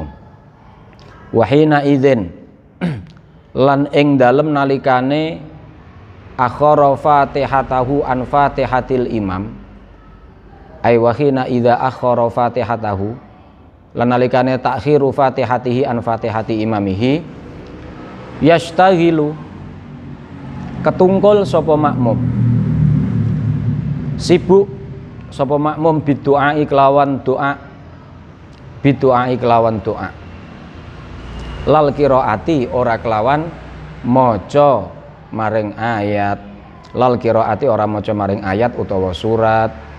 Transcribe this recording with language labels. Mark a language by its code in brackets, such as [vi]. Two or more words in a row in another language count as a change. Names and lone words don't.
[ar] وحينئذ [jv] lan ing dalem nalikane [ar] أخر فاتحته عن فاتحة الإمام أي وحين إذا أخر فاتحته [jv] lan nalikane [ar] تأخير فاتحته عن فاتحة إمامه يشتغل [jv] ketungkul sapa makmum, sibuk sapa makmum bidu'a kelawan doa, bidu'a kelawan doa, [ar] لا القراءة [jv] ora kelawan maca maring ayat, [ar] لا القراءة [jv] ora maca maring ayat utawa surat.